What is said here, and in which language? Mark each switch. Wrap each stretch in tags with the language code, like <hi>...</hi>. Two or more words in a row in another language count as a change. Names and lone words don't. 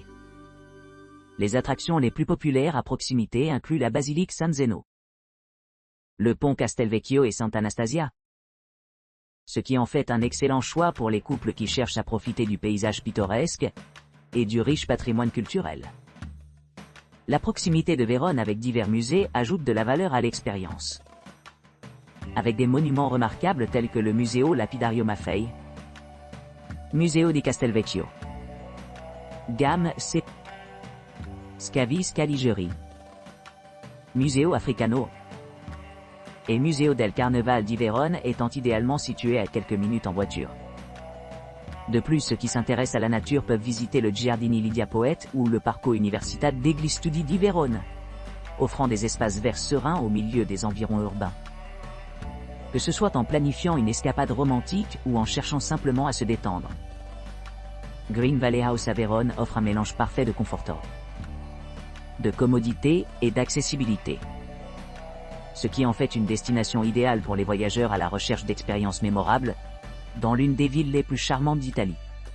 <fr>Les attractions les plus populaires à proximité incluent la basilique San Zeno, le pont Castelvecchio et Sant'Anastasia, ce qui en fait un excellent choix pour les couples qui cherchent à profiter du paysage pittoresque et du riche patrimoine culturel. La proximité de Vérone avec divers musées ajoute de la valeur à l'expérience. Avec des monuments remarquables tels que le Museo Lapidario Maffei, Museo di Castelvecchio, GAM C. Scavi Scaligeri, Museo Africano et Museo del Carnaval di Vérone étant idéalement situés à quelques minutes en voiture. De plus, ceux qui s'intéressent à la nature peuvent visiter le Giardini Lidia Poète ou le Parco Università degli Studi di Vérone, offrant des espaces verts sereins au milieu des environs urbains. Que ce soit en planifiant une escapade romantique ou en cherchant simplement à se détendre, Green Valley House à Vérone offre un mélange parfait de confort, de commodité et d'accessibilité, ce qui en fait une destination idéale pour les voyageurs à la recherche d'expériences mémorables, dans l'une des villes les plus charmantes d'Italie.</fr>